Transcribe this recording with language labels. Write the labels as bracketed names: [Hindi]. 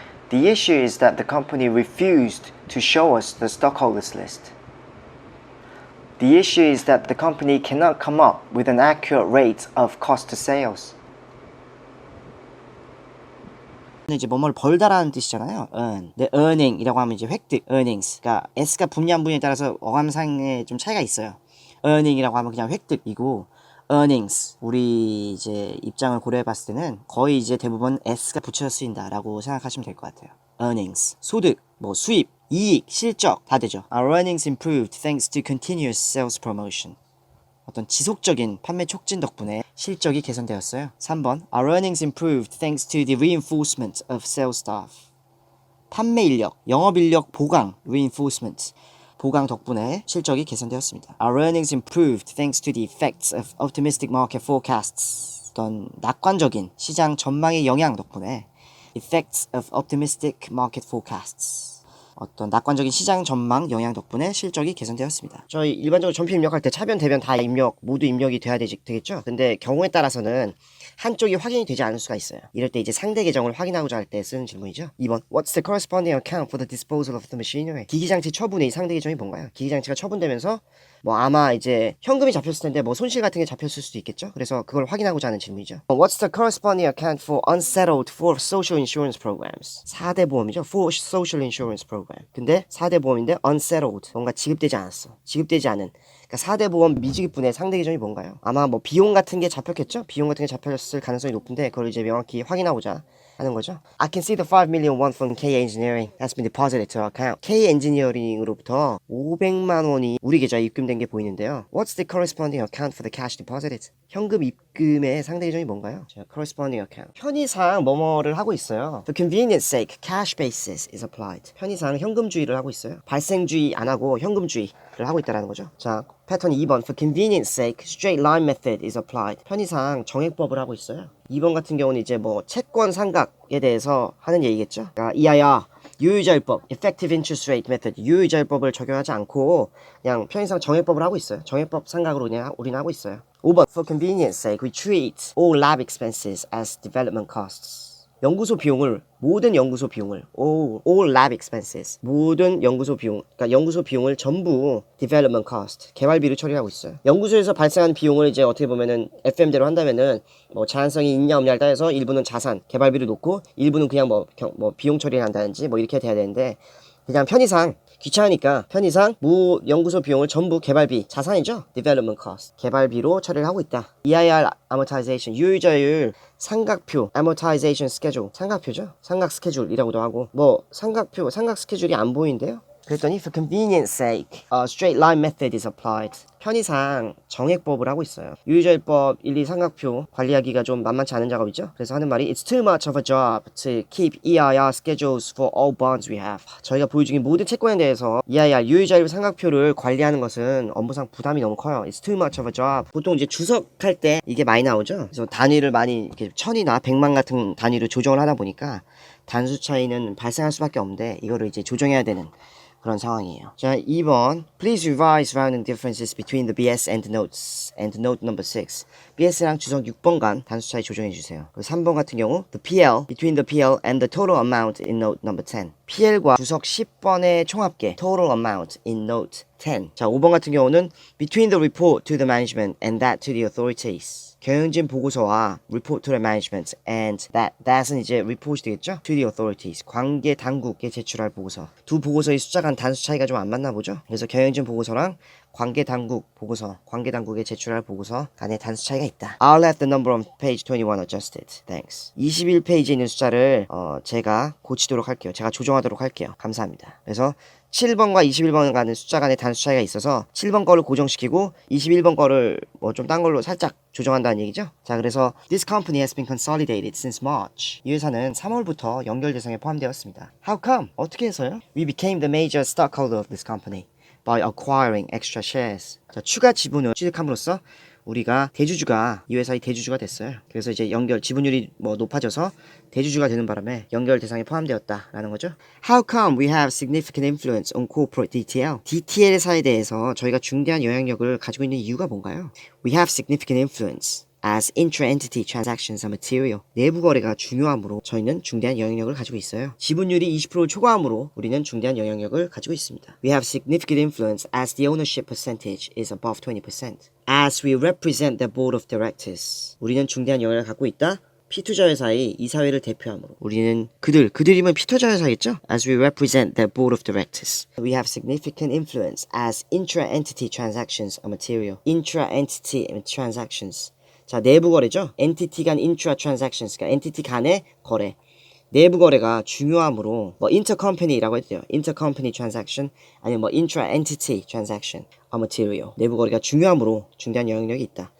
[English] The issue is that the company refused to show us the stockholders list. The issue is that the company cannot come up with an accurate rate of cost to sales. [Korean] 이제 뭐뭐를 벌다라는 뜻이잖아요. earn. 근데 earning이라고 하면 이제 획득, earnings. 그러니까 s가 분리 안 분리에 따라서 어감상에 좀 차이가 있어요. earning이라고 하면 그냥 획득이고 earnings 우리 이제 입장을 고려해 봤을 때는 거의 이제 대부분 s가 붙여서 쓰인다라고 생각하시면 될 것 같아요. earnings 소득, 뭐 수입, 이익, 실적 다 되죠. [English] Our earnings improved thanks to continuous sales promotion. [Korean] 어떤 지속적인 판매 촉진 덕분에 실적이 개선되었어요. [English] 3번 Our earnings improved thanks to the reinforcement of sales staff. [Korean] 판매 인력, 영업 인력 보강, reinforcement. 보강 덕분에 실적이 개선되었습니다. [English] Our earnings improved thanks to the effects of optimistic market forecasts. [Korean] 어떤 낙관적인 시장 전망의 영향 덕분에 [English] effects of optimistic market forecasts. [Korean] 어떤 낙관적인 시장 전망 영향 덕분에 실적이 개선되었습니다. 저희 일반적으로 전표 입력할 때 차변, 대변 다 입력, 모두 입력이 돼야 되겠죠? 근데 경우에 따라서는 한쪽이 확인이 되지 않을 수가 있어요. 이럴 때 이제 상대 계정을 확인하고자 할 때 쓰는 질문이죠. [English] 2번 What's the corresponding account for the disposal of the machinery? [Korean] 기기장치 처분의 상대 계정이 뭔가요? 기기장치가 처분되면서 뭐 아마 이제 현금이 잡혔을 텐데 뭐 손실 같은 게 잡혔을 수도 있겠죠. 그래서 그걸 확인하고자 하는 질문이죠. [English] What's the corresponding account for unsettled for social insurance programs? [Korean] 4대 보험이죠. [English] For social insurance program. [Korean] 근데 4대 보험인데 unsettled 뭔가 지급되지 않았어. 지급되지 않은. 그러니까 4대 보험 미지급분의 상대 계정이 뭔가요? 아마 뭐 비용 같은 게 잡혔겠죠. 비용 같은 게 잡혔을 가능성이 높은데 그걸 이제 명확히 확인하고자 하는 거죠. [English] I can see the 5 million won from K Engineering has been deposited to our account. [Korean] K Engineering으로부터 500만 원이 우리 계좌에 입금된 게 보이는데요. [English] What's the corresponding account for the cash deposited? [Korean] 현금 입금의 상대 계정이 뭔가요? [English] 자, corresponding account. [Korean] 편의상 뭐뭐를 하고 있어요. [English] For convenience sake, cash basis is applied. [Korean] 편의상 현금주의를 하고 있어요. 발생주의 안 하고 현금주의를 하고 있다는 거죠. 자, 패턴 2번. [English] For convenience sake, straight line method is applied. [Korean] 편의상 정액법을 하고 있어요. 2번 같은 경우는 이제 뭐 채권 상각에 대해서 하는 얘기겠죠. 그러니까 EIR, 유효자율법, [English] effective interest rate method, [Korean] 유효자율법을 적용하지 않고 그냥 편의상 정액법을 하고 있어요. 정액법 상각으로 그냥 우리는 하고 있어요. 5번. [English] For convenience sake, we treat all lab expenses as development costs. [Korean] 연구소 비용을 모든 연구소 비용을 [English] all lab expenses [Korean] 모든 연구소 비용 그러니까 연구소 비용을 전부 development cost 개발비로 처리하고 있어요. 연구소에서 발생한 비용을 이제 어떻게 보면은 FM대로 한다면은 뭐 제한성이 있냐 없냐를 따져서 일부는 자산 개발비를 놓고 일부는 그냥 뭐 비용 처리를 한다든지 뭐 이렇게 돼야 되는데 그냥 편의상 귀찮으니까 편의상 연구소 비용을 전부 개발비 자산이죠. development cost 개발비로 처리를 하고 있다. [English] EIR amortization [Korean] 유효자율 삼각표 [English] amortization schedule [Korean] 삼각표죠. 삼각 스케줄이라고도 하고 뭐 삼각 스케줄이 안 보이는데요. 그랬더니 [English] for convenience sake, straight line method is applied. [Korean] 편의상 정액법을 하고 있어요. 유효자율법 1, 2 삼각표 관리하기가 좀 만만치 않은 작업이죠. 그래서 하는 말이 [English] It's too much of a job to keep EIR schedules for all bonds we have. [Korean] 저희가 보유 중인 모든 채권에 대해서 EIR 유효자율 삼각표를 관리하는 것은 업무상 부담이 너무 커요. [English] It's too much of a job. [Korean] 보통 이제 주석할 때 이게 많이 나오죠. 그래서 단위를 많이 이렇게 천이나 백만 같은 단위로 조정을 하다 보니까 단수 차이는 발생할 수밖에 없는데 이거를 이제 조정해야 되는 그런 상황이에요. 자, 2번. [English] Please revise rounding differences between the BS and notes and note number 6. [Korean] BS랑 주석 6번 간 단수 차이 조정해 주세요. 그리고 3번 같은 경우 [English] the PL between the PL and the total amount in note number 10. [Korean] PL과 주석 10번의 총합계 [English] total amount in note 10. [Korean] 자, 5번 같은 경우는 [English] between the report to the management and that to the authorities. [Korean] 경영진 보고서와 [English] report to the management and that [Korean] 은 이제 report이 되겠죠? [English] to the authorities. [Korean] 관계 당국에 제출할 보고서. 두 보고서의 숫자 간 단수 차이가 좀 안 맞나 보죠? 그래서 경영진 보고서랑 관계 당국 보고서, 관계 당국에 제출할 보고서 간의 단수 차이가 있다. [English] I'll have the number on page 21 adjusted. Thanks. [Korean] 21페이지에 있는 숫자를 제가 고치도록 할게요. 제가 조정하도록 할게요. 감사합니다. 그래서 7번과 21번 간의 숫자 간의 단수 차이가 있어서 7번 거를 고정시키고 21번 거를 뭐 좀 딴 걸로 살짝 조정한다는 얘기죠. 자, 그래서 [English] This company has been consolidated since March. [Korean] 이 회사는 3월부터 연결 대상에 포함되었습니다. [English] How come? [Korean] 어떻게 해서요? [English] We became the major stockholder of this company by acquiring extra shares. [Korean] 자, 추가 지분을 취득함으로써 우리가 대주주가 이 회사의 대주주가 됐어요. 그래서 이제 연결 지분율이 뭐 높아져서 대주주가 되는 바람에 연결 대상에 포함되었다라는 거죠. [English] How come we have significant influence on corporate DTL? [Korean] DTL사에 대해서 저희가 중대한 영향력을 가지고 있는 이유가 뭔가요? [English] We have significant influence as intra-entity transactions are material. [Korean] 내부 거래가 중요하므로 저희는 중대한 영향력을 가지고 있어요. 지분율이 20%를 초과하므로 우리는 중대한 영향력을 가지고 있습니다. [English] We have significant influence as the ownership percentage is above 20%. As we represent the board of directors. [Korean] 우리는 중대한 영향을 갖고 있다. 피투자 회사의 이사회를 대표함으로 우리는 그들이면 피투자 회사겠죠? [English] As we represent the board of directors. We have significant influence as intra-entity transactions are material. Intra-entity transactions. [Korean] 자, 내부 거래죠. 엔티티 간 인트라 트랜잭션스, 그러니까 엔티티 간의 거래. 내부 거래가 중요하므로 뭐 인터컴퍼니라고 했대요. [English] 인터컴퍼니 트랜잭션 [Korean] 아니면 뭐 [English] 인트라 엔티티 트랜잭션 are material. [Korean] 내부 거래가 중요하므로 중대한 영향력이 있다.